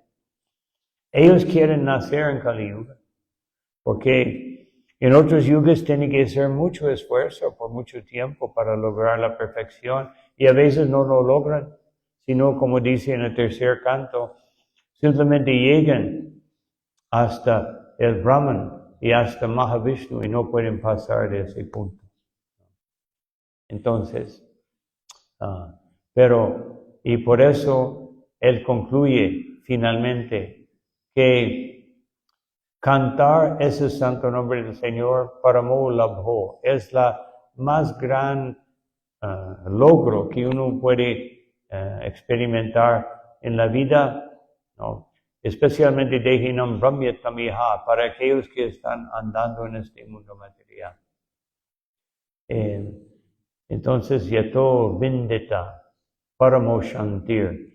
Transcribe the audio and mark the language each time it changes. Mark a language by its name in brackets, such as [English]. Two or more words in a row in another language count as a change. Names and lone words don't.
[Spanish] Ellos quieren nacer en Kali Yuga, porque en otros yugas tiene que hacer mucho esfuerzo por mucho tiempo para lograr la perfección y a veces no lo logran, sino como dice en el tercer canto, simplemente llegan hasta el Brahman y hasta Mahavishnu y no pueden pasar de ese punto. Entonces, y por eso él concluye finalmente que Cantar ese santo nombre del Señor, [Sanskrit] परमो लाभः, [Spanish] es la más gran logro que uno puede experimentar en la vida, ¿no? Especialmente [Sanskrit] देहिनां भ्राम्यतामिह, [Spanish] para aquellos que están andando en este mundo material. Entonces, [Sanskrit] यतो विन्देत, परमो शान्तिर्.